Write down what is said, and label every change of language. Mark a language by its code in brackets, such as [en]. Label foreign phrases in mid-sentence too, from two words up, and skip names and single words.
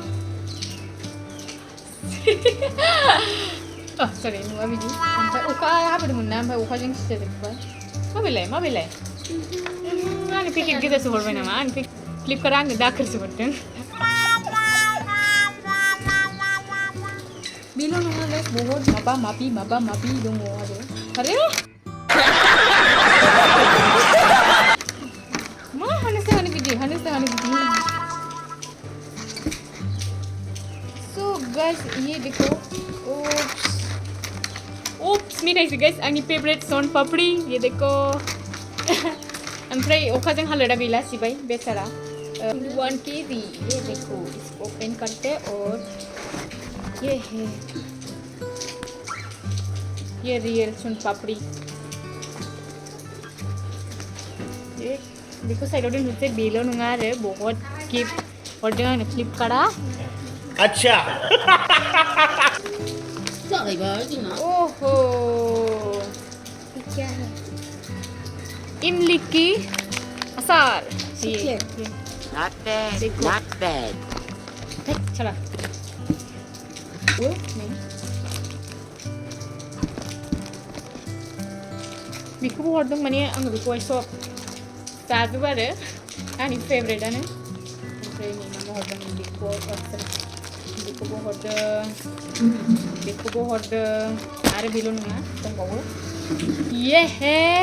[brx] सरि नुवा बिदि ओमफ्राय अखा हाबोदोंमोन ना ओमफ्राय अखाजों सिजाजोब्बाय माबेलाय आंनि पेकेट गोजासो हरबाय नामा आंनि फ्लिपकार्टआ आंनो दाखोरसो हरदों बेल' नङा गाइस बहुद माबा माबि दङ आरो मा हानो बिदि सो गाइस [hi] ये देखो [brx] ओप्स मिठाइसो गाइस आंनि फेभरेट सन पापड़ी [hi] ये देखो [brx] ओमफ्राय अखाजों हालोदा गैला सिबाय बेचारा 1 kg [hi] ये देखो इसको ओपन करते और ये है ये रियल सोन पापड़ी ये देखो साइड में [brx] नुते बेलो नङा आरो बहुत गिफ्ट हरदों आंनो फ्लिपकार्टआ [hi] अच्छा ओहो क्या है इमली की अचार [en] Not bad, not bad. [hi] चला वो नहीं [brx] बेखौबो हरदों माने आङो बेखौहाय सब जाजोबो आरो आंनि फेभरेटआनो ओमफ्राय नै मा हरदों बेखौबो हरदों आरो बेल' नङा दंबावो [hi] ये हे